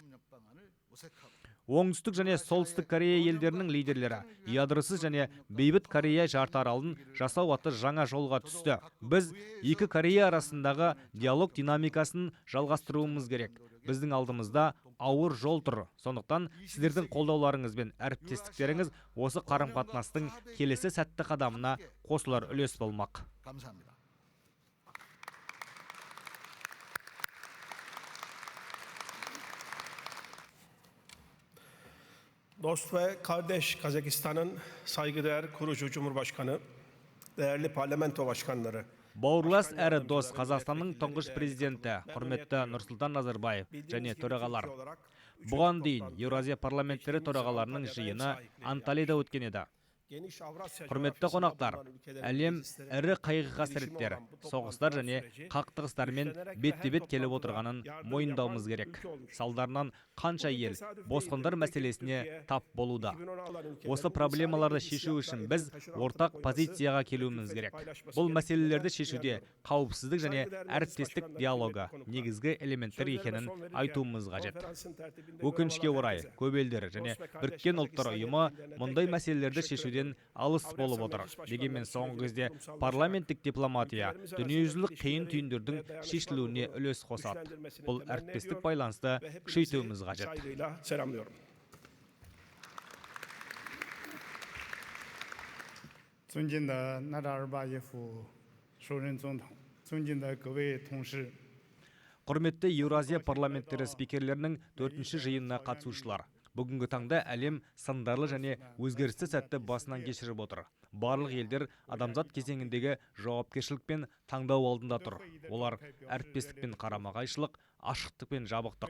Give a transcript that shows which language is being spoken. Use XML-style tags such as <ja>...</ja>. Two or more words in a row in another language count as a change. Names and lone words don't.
<kk>Оңтүстік және солтүстік Корея елдерінің лидерлері ядросыз және бейбіт Корея жартыаралын жасау атты жаңа жолға түсті. Біз екі Корея арасындағы диалог динамикасын жалғастыруымыз керек. Біздің алдымызда ауыр жол тұр. Сондықтан сіздердің қолдауларыңыз бен әріптестіктеріңіз осы қарым-қатынастың келесі сәтті қадамына қосылар үлес болмақ.</kk> <ko>감사합니다.</ko> <tr>Dost ve kardeş Kazakistan'ın saygıdeğer kurucu Cumhurbaşkanı, değerli parlamento başkanları.</tr> <kk>Бауырлас әрі дос Қазақстанның тұңғыш президенті, құрметті Нұрсұлтан Назарбаев және төрағалар. Бұған дейін Еуразия парламенттері төрағаларының жиыны Анталияда өткен еді.</kk> <tr>geniş Avrasya</tr> <kk>Құрметті</kk> <tr>coğrafyasında</tr> <kk>қонақтар,</kk> <tr>bulunan ülkelerin</tr> <kk>әлем</kk> <tr>meclisleri</tr> <kk>ірі қайғы</kk> <tr>girişimi</tr> <kk>қасіреттер,</kk> <tr>olan bu</tr> <kk>соғыстар</kk> <tr>toplantılar</tr> <kk>және</kk> <tr>süreci</tr> <kk>қақтығыстармен</kk> <tr>güçlenerek ve</tr> <kk>бетпе-бет</kk> <tr>her</tr> <kk>келіп</kk> <tr>toplantıda</tr> <kk>отырғанын</kk> <tr>yardım</tr> <kk>мойындауымыз</kk> <tr>yapan</tr> <kk>керек.</kk> <tr>ülke olmuştur.</tr> <kk>Салдарынан қанша</kk> <tr>Bugün</tr> <kk>ел</kk> <tr>tesadüf</tr> <kk>босқындар</kk> <tr>değildir. Tek</tr> <kk>мәселесіне</kk> <tr>Türkiye,</tr> <kk>тап болуда.</kk> <tr>2016 ülkelerin</tr> <kk>Осы</kk> <tr>insani</tr> <kk>проблемаларды</kk> <tr>bir</tr> <kk>шешу</kk> <tr>hissiyatla</tr> <kk>үшін</kk> <tr>elini</tr> <kk>біз</kk> <tr>taşın altına</tr> <kk>ортақ</kk> <tr>koyması</tr> <kk>позицияға</kk> <tr>ve</tr> <kk>келуіміз</kk> <tr>külfeti</tr> <kk>керек.</kk> <tr>paylaşması</tr> <kk>Бұл</kk> <tr>gerektiğine</tr> <kk>мәселелерді шешуде</kk> <tr>inanıyorum.</tr> <kk>қауіпсіздік және</kk> <tr>Saygıdeğer meclis</tr> <kk>әріптестік</kk> <tr>başkanları,</tr> <kk>диалогы</kk> <tr>kıymetli konuklar.</tr> <kk>негізгі элементтер</kk> <tr>Sözlerime</tr> <kk>екенін</kk> <tr>son verirken</tr> <kk>айтуымыз қажет.</kk> <tr>konferansın tertibinde</tr> <kk>Өкінішке</kk> <tr>görev alan</tr> <kk>орай,</kk> <tr>herkese,</tr> <kk>көп елдер және</kk> <tr>dost ve kardeş</tr> <kk>біріккен ұлттар</kk> <tr>Kazakistan</tr> <kk>ұйымы</kk> <tr>yetkililerine</tr> <kk>мұндай</kk> <tr>tek tek</tr> <kk>мәселелерді</kk> <tr>teşekkür</tr> <kk>шешуден</kk> <tr>ederim.</tr> <kk>алыс</kk> <tr>Avrasya</tr> <kk>болып отыр.</kk> <tr>Meclis Başkanları</tr> <kk>Дегенмен соңғы кезде</kk> <tr>kurumsallaşarak</tr> <kk>парламенттік дипломатия</kk> <tr>ülkelerimiz</tr> <kk>дүниежүзілік</kk> <tr>arasındaki</tr> <kk>қиын</kk> <tr>ilişkileri</tr> <kk>түйіндердің</kk> <tr>ve dayanışma</tr> <kk>шешілуіне</kk> <tr>ruhunu</tr> <kk>үлес қосады.</kk> <tr>güçlendirmesini</tr> <kk>Бұл</kk> <tr>temenni</tr> <kk>әріптестік</kk> <tr>ediyor</tr> <kk>байланысты</kk> <tr>ve hepinizi</tr> <kk>күшейтуіміз қажет.</kk> <tr>saygıyla selamlıyorum.</tr> <zh>尊敬的纳达尔巴耶夫首任总统，尊敬的各位同事，</zh> <kk>Құрметті Еуразия парламенттері спикерлерінің 4-ші жиынына қатысушылар. Бүгінгі таңда әлем сындарлы және өзгерісті сәтті басынан кешіріп отыр. Барлық елдер адамзат кезеңіндегі жауапкершілік пен таңдау алдында тұр. Олар әріптестік пен қарама-қайшылық, ашықтық пен жабықтық.</kk>